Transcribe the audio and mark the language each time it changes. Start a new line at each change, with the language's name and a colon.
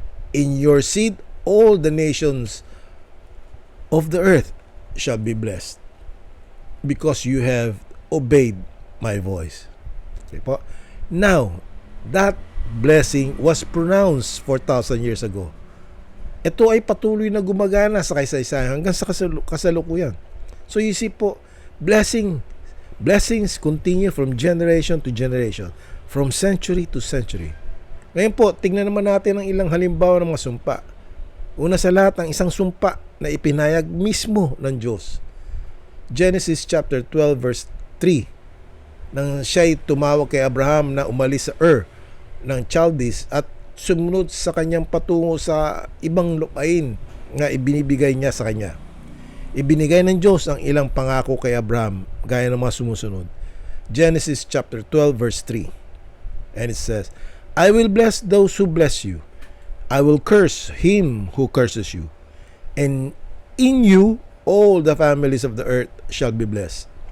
English: In your seed all the nations of the earth shall be blessed, because you have obeyed my voice. Okay po. Now, that blessing was pronounced 4,000 years ago.
Filipino: Ito ay patuloy na gumagana sa kasaysayan hanggang sa kasalukuyan.
English: So you see po, blessings continue from generation to generation, from century to century.
Filipino: Ngayon po, tingnan naman natin ang ilang halimbawa ng mga sumpa. Una sa lahat, ang isang sumpa na ipinayag mismo ng Diyos.
English: Genesis chapter 12 verse 3.
Filipino: Nang siya'y tumawag kay Abraham na umalis sa ng Chaldees at sumunod sa kanyang patungo sa ibang lupain na ibinibigay niya sa kanya. Ibinigay ng Diyos ang ilang pangako kay Abraham gaya ng mga sumusunod.
English: Genesis chapter 12 verse 3. And it says, I will bless those who bless you. I will curse him who curses you. And in you all the families of the earth shall be blessed.